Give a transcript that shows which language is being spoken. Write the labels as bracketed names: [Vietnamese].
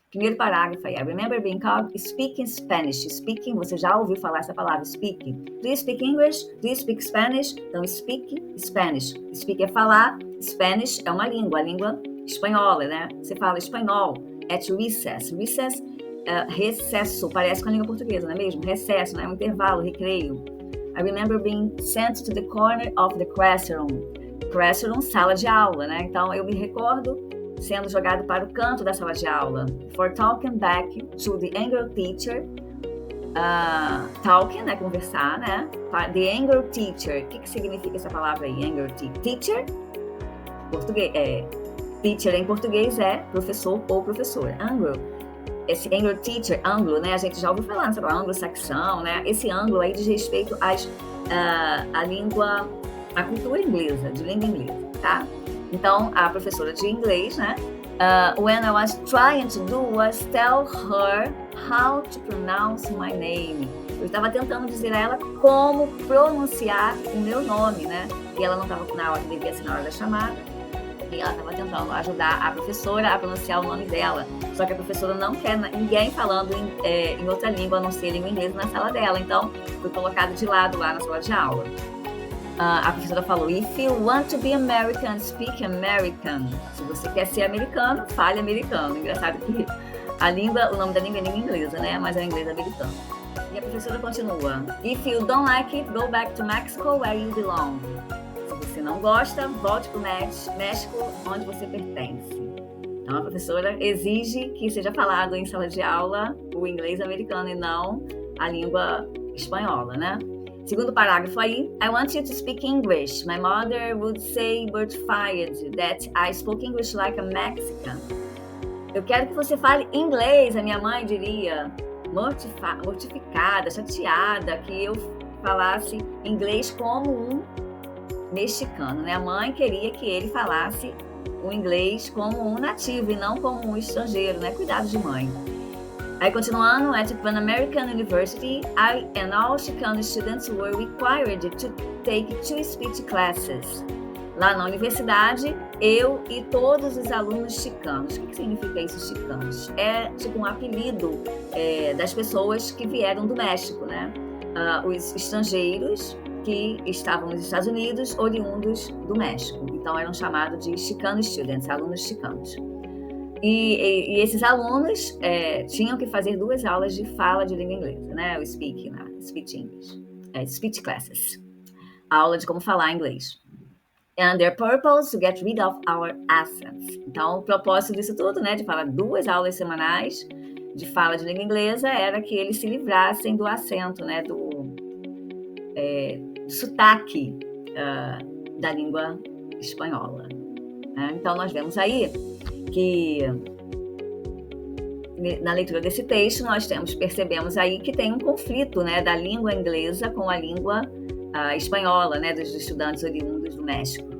[Portuguese] Primeiro parágrafo aí, [English] I remember being called speaking Spanish. Speaking, [Portuguese] você já ouviu falar essa palavra, [English] speaking. Do you speak English? Do you speak Spanish? [Portuguese] Então, speak Spanish. Speak é falar, Spanish é uma língua, a língua espanhola, né? Você fala espanhol, [English] at recess. [Portuguese] Recess, recesso, parece com a língua portuguesa, não é mesmo? Recesso, né? Um intervalo, recreio. [English] I remember being sent to the corner of the classroom. [Portuguese] Classroom, sala de aula, né? Então, eu me recordo sendo jogado para o canto da sala de aula. [English] For talking back to the angry teacher. [Portuguese] Talking, né? Conversar, né? [English] The angry teacher. [Portuguese] O que significa essa palavra aí? [English] Angry teacher? [Portuguese] Português, teacher em português é professor ou professora. Anglo. Esse [English] angry teacher, [Portuguese] anglo, né? A gente já ouviu falar nessa palavra, anglo-saxão, né? Esse anglo aí diz respeito à língua, à cultura inglesa, de língua inglesa, tá? Então, a professora de inglês, né? [English] When I was trying to do was tell her how to pronounce my name. [Portuguese] Eu estava tentando dizer a ela como pronunciar o meu nome, né? E ela não estava na hora, devia ser na hora da chamada. E ela estava tentando ajudar a professora a pronunciar o nome dela. Só que a professora não quer ninguém falando em outra língua, a não ser língua inglesa, na sala dela. Então, foi colocado de lado lá na sala de aula. A professora falou, [English] if you want to be American, speak American. [Portuguese] Se você quer ser americano, fale americano. Engraçado que o nome da língua é língua inglesa, né? Mas é inglês americano. E a professora continua, [English] if you don't like it, go back to Mexico where you belong. [Portuguese] Se você não gosta, volte para o México, onde você pertence. Então a professora exige que seja falado em sala de aula o inglês americano e não a língua espanhola, né? [English] Segundo parágrafo aí, I want you to speak English. My mother would say, mortified, that I spoke English like a Mexican. [Portuguese] Eu quero que você fale inglês, a minha mãe diria. mortificada, chateada que eu falasse inglês como um mexicano, né? A mãe queria que ele falasse o inglês como um nativo e não como um estrangeiro, né? Cuidado de mãe. Aí, continuando, [English] at Pan American University, I and all Chicano students were required to take 2 speech classes. [Portuguese] Lá na universidade, eu e todos os alunos chicanos. O que significa isso, chicanos? É tipo um apelido das pessoas que vieram do México, né? Os estrangeiros que estavam nos Estados Unidos, oriundos do México. Então, eram chamados de [English] Chicano students, [Portuguese] alunos chicanos. E esses alunos tinham que fazer 2 aulas de fala de língua inglesa, né? [English] O speaking English. Speech classes. [Portuguese] A aula de como falar inglês. [English] And their purpose to get rid of our accents. [Portuguese] Então, o propósito disso tudo, né, de falar 2 aulas semanais de fala de língua inglesa, era que eles se livrassem do acento, né, do sotaque da língua espanhola. Né? Então, nós vemos aí que na leitura desse texto nós percebemos aí que tem um conflito, né, da língua inglesa com a língua espanhola, né, dos estudantes oriundos do México.